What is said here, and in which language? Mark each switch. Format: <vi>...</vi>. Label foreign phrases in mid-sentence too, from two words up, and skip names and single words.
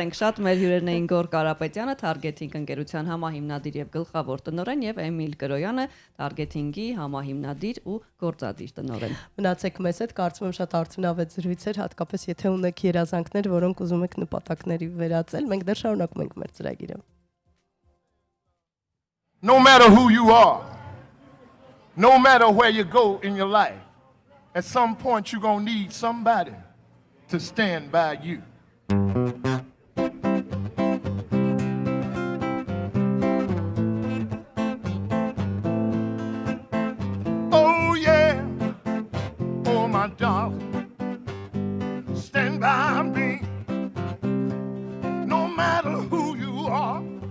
<hy>ենք շատ, մեր հյուրերն էին Գոր Կարապետյանը, targeting ընկերության համահիմնադիր եւ գլխավոր տնօրեն եւ Էմիլ Կրոյանը, targeting-ի համահիմնադիր ու գործադիր տնօրեն։ Մնացեք մեզ հետ, կարծում եմ շատ արդյունավետ զրույց էր, հատկապես եթե ունեք երազանքներ, որոնք ուզում եք նպատակների վերածել, մենք դեռ շարունակում ենք մեր ծրագիրը։</hy> <en>No matter who you are, no matter where you go in your life, at some point you're going to need somebody to stand by you. Oh yeah, oh my darling, stand by me, no matter who you are.</en>